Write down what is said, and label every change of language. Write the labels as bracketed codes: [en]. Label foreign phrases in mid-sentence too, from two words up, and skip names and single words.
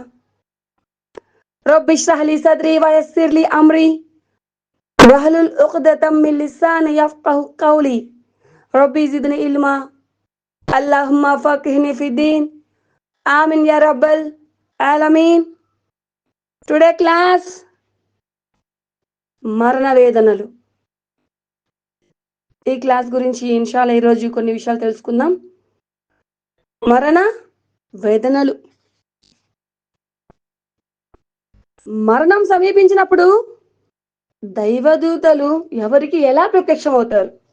[ar] رب اشرح لي صدري ويسر لي أمري واحلل عقدة من لساني يفقهوا قولي. رب زدني علما. اللهم فقهني في الدين. آمين يا رب العالمين. [en] Today class [te] మరణ వేదనలు. ఈ క్లాస్ గురించి ఇన్షాల్లా ఈరోజు కొన్ని విషయాలు తెలుసుకుందాం. మరణ వేదనలు. మరణం సమీపించినప్పుడు దైవదూతలు ఎవరికి ఎలా ప్రత్యక్షమవుతారు?